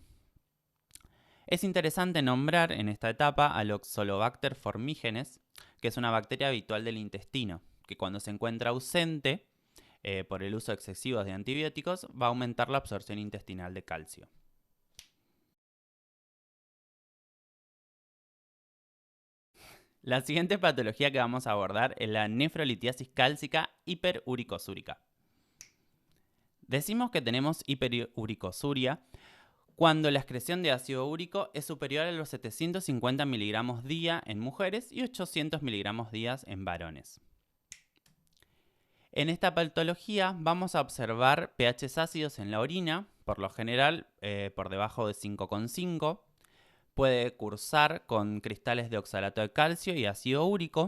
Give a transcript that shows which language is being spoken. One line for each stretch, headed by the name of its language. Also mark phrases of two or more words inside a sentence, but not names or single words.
Spanish: Es interesante nombrar en esta etapa al Oxalobacter formigenes, que es una bacteria habitual del intestino, que cuando se encuentra ausente por el uso excesivo de antibióticos va a aumentar la absorción intestinal de calcio. La siguiente patología que vamos a abordar es la nefrolitiasis cálcica hiperuricosúrica. Decimos que tenemos hiperuricosuria cuando la excreción de ácido úrico es superior a los 750 miligramos día en mujeres y 800 miligramos día en varones. En esta patología vamos a observar pHs ácidos en la orina, por lo general por debajo de 5,5, puede cursar con cristales de oxalato de calcio y ácido úrico.